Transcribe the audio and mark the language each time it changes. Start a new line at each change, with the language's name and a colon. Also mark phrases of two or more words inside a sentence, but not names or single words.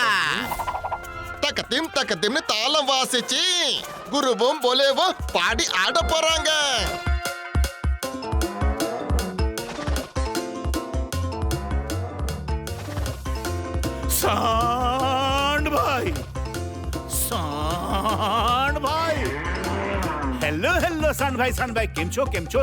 Tamil: தக்கத்திம் தக்கத்திம்னு தாளம் வாசிச்சு குருவும் போலேவும் பாடி ஆட போறாங்க.
Hindi: सांड भाई, सांड भाई, हेलो हेलो सांड भाई
Gujarati: કેમ છો